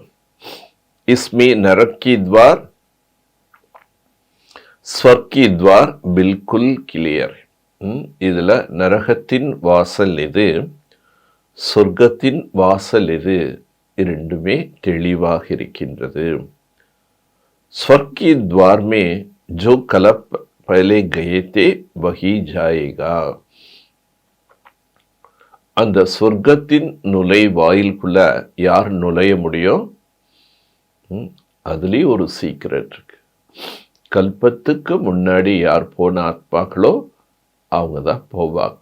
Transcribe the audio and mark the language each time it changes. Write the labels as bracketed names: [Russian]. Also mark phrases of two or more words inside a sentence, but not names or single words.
[Hindi] इसमें नरक की द्वार स्वर्ग की द्वार बिल्कुल क्लियर. [Tamil] இதுல நரகத்தின் வாசல் எது, சொர்க்கத்தின் வாசல் எது, இரண்டுமே தெளிவாக இருக்கின்றது. [Hindi] स्वर्ग की द्वार में जो कलप पहले गए थे वही जाएगा. [Tamil] அந்த சொர்க்கத்தின் நுழைவாயிலுக்குள்ள யார் நுழைய முடியும்? அதுலேயும் ஒரு சீக்ரெட் இருக்கு. கல்பத்துக்கு முன்னாடி யார் போன ஆத்மாக்களோ அவங்க தான் போவாங்க.